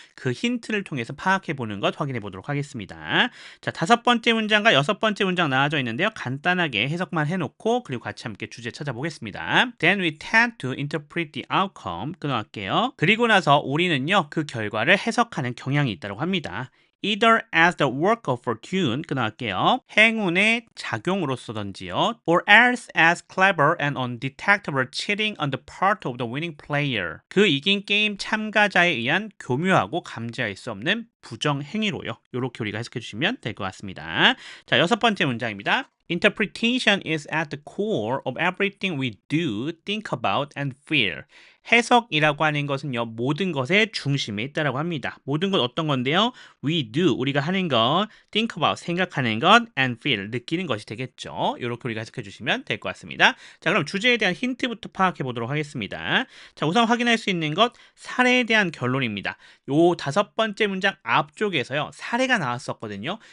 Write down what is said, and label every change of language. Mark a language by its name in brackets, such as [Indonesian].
[Korean] 그 힌트를 통해서 파악해 보는 것 확인해 보도록 하겠습니다. 자, 다섯 번째 문장과 여섯 번째 문장 나와져 있는데요. 간단하게 해석만 해놓고 그리고 같이 함께 주제 찾아보겠습니다. [English] Then we tend to interpret the outcome. [Korean] 끊어갈게요. 그리고 나서 우리는요. 그 결과를 해석하는 경향이 있다고 합니다. [English] Either as the work of fortune, [Korean] 끊어갈게요. 행운의 작용으로서든지요. [English] Or else as clever and undetectable cheating on the part of the winning player. [Korean] 그 이긴 게임 참가자에 의한 교묘하고 감지할 수 없는 부정행위로요. 이렇게 우리가 해석해 주시면 될 것 같습니다. 자, 여섯 번째 문장입니다. [English] Interpretation is at the core of everything we do, think about, and feel. [Korean] 해석이라고 하는 것은요, 모든 것의 중심에 있다라고 합니다. 모든 것 어떤 건데요? [English] We do, [Korean] 우리가 하는 것, [English] think about, [Korean] 생각하는 것, [English] and feel, [Korean] 느끼는 것이 되겠죠. 이렇게 우리가 해석해 주시면 될 것 같습니다. 자, 그럼 주제에 대한 힌트부터 파악해 보도록 하겠습니다. 자, 우선 확인할 수 있는 것, 사례에 대한 결론입니다. 요 다섯 번째 문장 앞쪽에서요, 사례가 나왔었거든요.